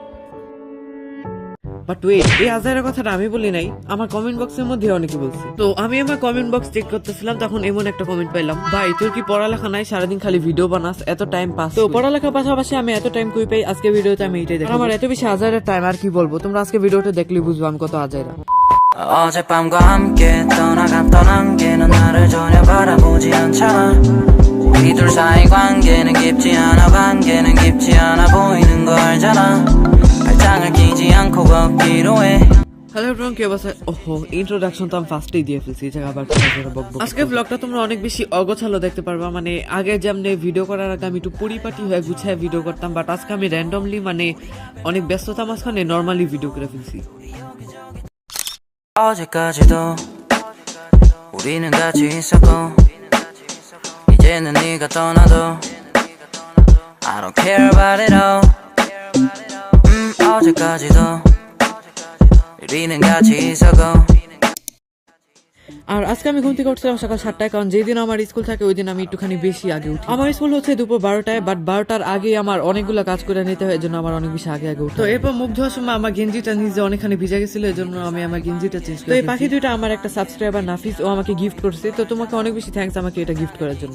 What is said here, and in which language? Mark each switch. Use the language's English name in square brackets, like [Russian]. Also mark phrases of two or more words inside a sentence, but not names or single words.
[English] but wait, [Bangla] এই আজারের কথাটা আমি বলি নাই, আমার কমেন্ট বক্সের মধ্যে অনেকে বলছে। তো আমি আমার [English] comment box check [Bangla] করতেছিলাম, তখন এমন একটা কমেন্ট পাইলাম, ভাই তোর কি পড়ালেখা নাই, সারাদিন খালি ভিডিও বানাস, এত [English] time pass? [Bangla] তো পড়ালেখার পাশাপাশি আমি এত টাইম কই পাই, আজকে ভিডিওতে আমি এটাই দেখো। আমার এত বেশি আজারের টাইম আর কি বলবো, তোমরা আজকে ভিডিওটা দেখলে বুঝবো আমি কত আজারা। [Korean] 어젯밤과 함께 떠나갔던 안개는 나를 전혀 바라보지 않잖아. 우리 둘 사이 관계는 깊지 않아, 관계는 깊지 않아 보이는 거 알잖아. 발장을 끼지 않고 걷기로 해. [English] hello everyone, [Bangla] কি অবস্থা? ওহো, ইন্ট্রোডাকশন তো আমি ফার্স্টেই দিয়ে ফেলছি, এই জায়গা আবার বকবক। আজকে ব্লগটা তোমরা অনেক বেশি অগোছালো দেখতে পারবা, মানে আগে যেমনি ভিডিও করার আগে আমি একটু পরিপাটি হয়ে গুছায় ভিডিও করতাম, বাট আজকে আমি র্যান্ডমলি মানে অনেক ব্যস্ততা মাঝখানে নর্মালি ভিডিও করে ফেলছি। [Korean] 어제까지도 우리는 같이 있었고 이제는 네가 떠나도 [English] I don't care about it all. [Korean] 어제까지도 우리는 같이 있었고। [Bangla] আর আজকে আমি ঘুম থেকে উঠছিলাম সকাল 7টায়, কারণ যেদিন আমার স্কুল থাকে ওই দিন আমি একটুখানি বেশি আগে উঠি। আমার স্কুল হচ্ছে দুপুর 12টায়, বাট 12টার আগে আমার অনেকগুলো কাজ করে নিতে হয়, এর জন্য আমার অনেক বেশি আগে উঠি। তো এরপর মুখ ধোয়ার সময় আমার গেঞ্জিটা নিজে অনেকখানি ভিজে গেছিল, এর জন্য আমি আমার গেঞ্জিটা চেঞ্জ করি। তো এই পাখি দুইটা আমার একটা সাবস্ক্রাইবার নাফিস, ও আমাকে গিফট করছে, তো তোমাকে অনেক বেশি থ্যাঙ্কস আমাকে এটা গিফট করার জন্য।